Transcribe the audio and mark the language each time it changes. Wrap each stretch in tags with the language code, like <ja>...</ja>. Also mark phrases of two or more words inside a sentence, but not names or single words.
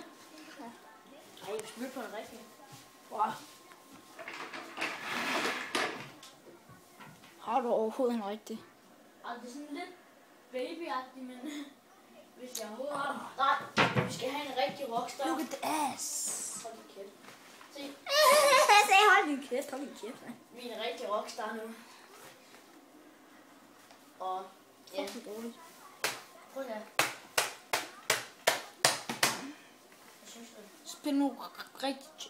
<da>Ja. Nej, jeg vil spille på den rigtige. Wow. Har du overhovedet en rigtig? Altså, det er sådan lidt babyagtigt, men hvis jeg overhovedet har den. Nej, vi skal have en rigtig rockstar.</da> <en>Look at the ass.</en> <da>Hold din kæft. Se, Se, hold din kæft, hold din kæft. vi er en rigtig rockstar nu. Og ja, Fuck, det er dårligt. prøv at høre. Hvad synes du? Spil nu rigtig Jack.</da>